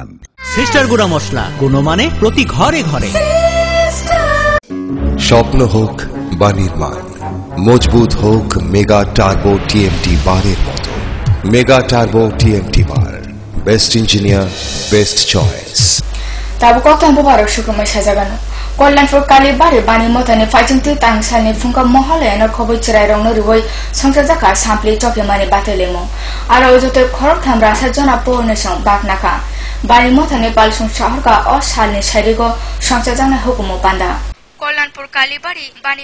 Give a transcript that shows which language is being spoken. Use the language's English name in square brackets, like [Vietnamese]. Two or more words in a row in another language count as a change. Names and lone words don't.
[Bangla] সিস্টার গুঁড়া মশলা, গুণমানে প্রতি ঘরে ঘরে। স্বপ্ন হোক বা নির্মাণ, মজবুত হোক মেগা টার্বো TMT বারের মতো। [English] Mega Turbo TMT bar, best engineer, best choice. [Kok Borok] Tabu koktan bobarok sukumai sajagano Kollanpur Kalibari bani motani fajingti tangsani funga mohole no khoboi chirai rongno riwoi songsajakha sampli chopyamani batelemo aro ojote khorok thamra sajona pohone song baknaka bani motani palsung shaharka osalni sharigo songsajana hukumo panda Kollanpur Kalibari bani